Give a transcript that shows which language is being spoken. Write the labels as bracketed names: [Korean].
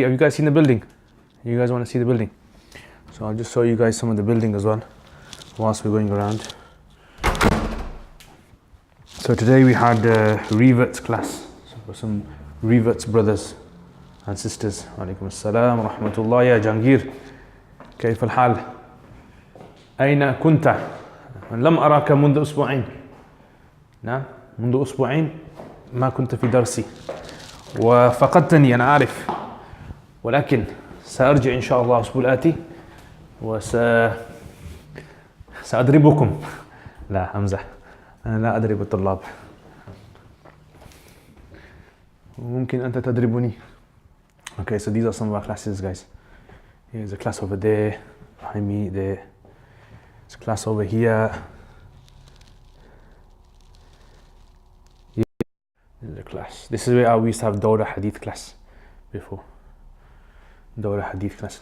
[English] Have you guys seen the building? You guys want to see the building? So I'll just show you guys some of the building as well, whilst we're going around. So today we had Reverts class. So for some Reverts brothers and sisters. [Arabic] Alaikum assalam wa rahmatullah ya Jangir. كيف الحال؟ أين كنت؟ لم أراك منذ أسبوعين. نعم، منذ أسبوعين ما كنت في درسي وفقدتني، أنا عارف، ولكن سأرجع إن شاء الله الأسبوع الآتي سأضربكم. لا أمزح، أنا لا أضرب الطلاب، ممكن أنت تضربني. [English] Okay, so these are some of our classes, guys. Here's a class over there, behind me there. There's a class over here. Yeah. This is a class. This is where we used to have Dawra Hadith class before. Dawra Hadith class.